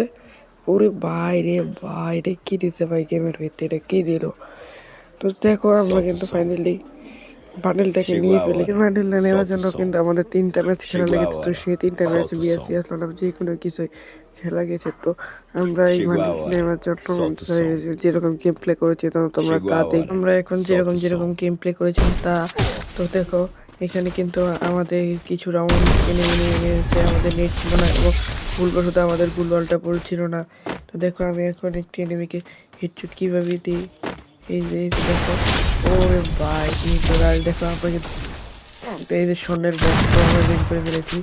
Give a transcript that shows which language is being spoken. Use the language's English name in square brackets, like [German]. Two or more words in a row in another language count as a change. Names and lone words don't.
[Bangla] ওরে ভাই রে কি দিছে ভাই গেমের ভিতরে, এটা কি দিল? তো দেখো আমরা [Portuguese] Solta o [Bangla] কিন্তু som. ফাইনালি বান্ডেলটাকে Chegou নিয়ে a ফেলি। hora. বান্ডেলটা নেওয়ার [Portuguese] Solta o [Bangla] জন্য som. কিন্তু আমাদের 3টা ম্যাচ খেলা [Portuguese] Chegou a [Bangla] লেগেছে, তো hora. সেই 3টা ম্যাচ [Portuguese] Solta o [Bangla] বিএসসি som. আসলাম, যে কোনো কিছু খেলা গেছে। তো আমরা এই [Portuguese] Chegou a [Bangla] বান্ডেল hora. নেওয়ার জন্য [Portuguese] Solta o som. [Bangla] যেরকম [English] game play [Bangla] করেছি তো তোমরা Chegou তা a দেখ। hora. আমরা এখন [Portuguese] Solta o som. [Bangla] যেরকম [English] game play [Bangla] করেছিলাম তা তো দেখো, এখানে কিন্তু আমাদের কিছু [English] round enemy [Bangla] নিয়ে গেছে, আমাদের নেট ছিল না এবং ভুলবশত আমাদের গুলওয়ালটা পড়ছিল না। তো দেখো আমি এখন একটি এনিমিকে হেডশট কিভাবে দিই, এই যে দেখো। ওরে ভাই কি আর দেখো আমরা কিন্তু এই যে স্বর্ণের বস্ত্র আমরা বের করে ফেলেছি।